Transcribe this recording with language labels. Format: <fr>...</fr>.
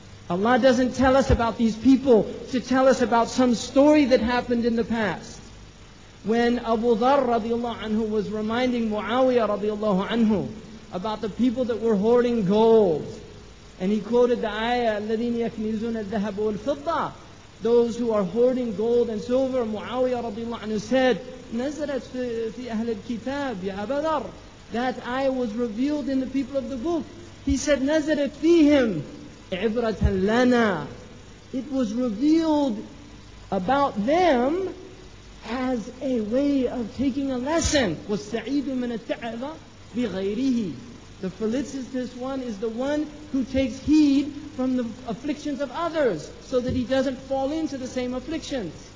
<en>Allah doesn't tell us about these people to tell us about some story that happened in the past. When Abu Dharr radiallahu anhu was reminding Muawiyah radiallahu anhu about the people that were hoarding gold, and he quoted the ayah,</en> <ar>الَّذِينَ يَكْنِزُونَ الذَّهَبَ وَالْفِضَّةَ,</ar> <en>those who are hoarding gold and silver. Muawiyah radiallahu anhu said,</en> <ar>نزلت في أهل الكتاب يا أبا ذر.</ar> <en>That ayah was revealed in the people of the book. He said,</en> <ar>نزلت فيهم عبرة لنا.</ar> <en>It was revealed about them as a way of taking a lesson.</en> <ar>وَالسَّعِيدُ مِنَ التَّعْظَ بِغَيْرِهِ.</ar> <en>The felicitous one is the one who takes heed from the afflictions of others so that he doesn't fall into the same afflictions.</en>